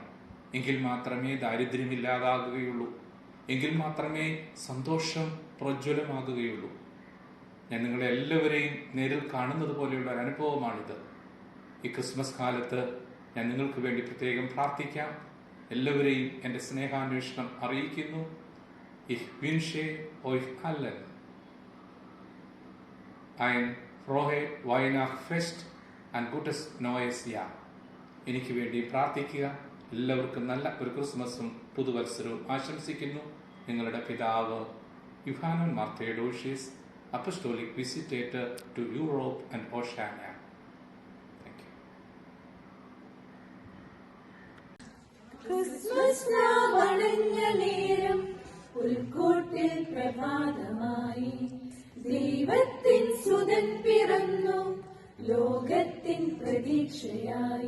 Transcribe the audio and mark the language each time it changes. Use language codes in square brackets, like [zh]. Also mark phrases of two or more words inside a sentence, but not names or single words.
[ml] എങ്കിൽ മാത്രമേ ദാരിദ്ര്യമില്ലാതാകുകയുള്ളൂ. എങ്കിൽ മാത്രമേ സന്തോഷം പ്രജ്വലമാകുകയുള്ളൂ. ഞാൻ നിങ്ങളെ എല്ലാവരെയും നേരിൽ കാണുന്നത് പോലെയുള്ള ഒരു അനുഭവമാണിത്. ഈ ക്രിസ്മസ് കാലത്ത് ഞാൻ നിങ്ങൾക്ക് വേണ്ടി പ്രത്യേകം പ്രാർത്ഥിക്കാം. എല്ലാവരെയും എൻ്റെ സ്നേഹാന്വേഷണം അറിയിക്കുന്നു. [de] Ich wünsche euch allen ein frohe Weihnachtsfest und gutes neues Jahr. [ml] എനിക്ക് വേണ്ടി പ്രാർത്ഥിക്കുക. എല്ലാവർക്കും നല്ല ഒരു ക്രിസ്മസും പുതുവത്സരവും ആശംസിക്കുന്നു. നിങ്ങളുടെ പിതാവ് യുഹാനൻ മാർ തെയോഡോഷ്യസ്, [en] Apostolic Visitator to Europe and Oceania. Thank you. [ml] ക്രിസ്മസ് രാവണഞ്ഞ നേരം പുൽക്കൂട്ടിൽ പ്രഭാതമായി, ദൈവത്തിൻ സുതൻ പിറന്നു ലോകത്തിൻ പ്രതീക്ഷയായി.